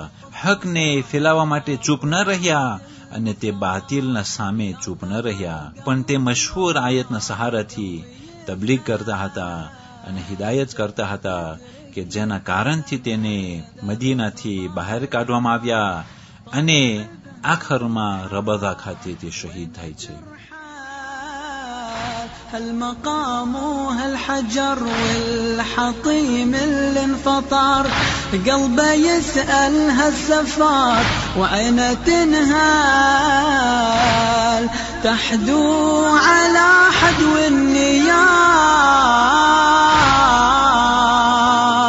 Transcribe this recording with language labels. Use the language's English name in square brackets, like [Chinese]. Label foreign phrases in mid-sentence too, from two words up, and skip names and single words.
[Gujarati] હકને ફેલાવવા માટે ચૂપ ન રહ્યા અને તે બાતિલના સામે ચૂપ ન રહ્યા, પણ તે મશહૂર આયતના સહારાથી તબલીગ કરતા હતા અને હિદાયત કરતા હતા, કે જેના કારણથી તેને મદીનાથી બહાર કાઢવામાં આવ્યા અને આખરમાં રબઝા ખાતે તે શહીદ થાય છે. [Arabic] هالمقام وهالحجر والحطيم اللي انفطر قلبه يسأل هالسفار وعين تنهال تحدو على حدو النيار.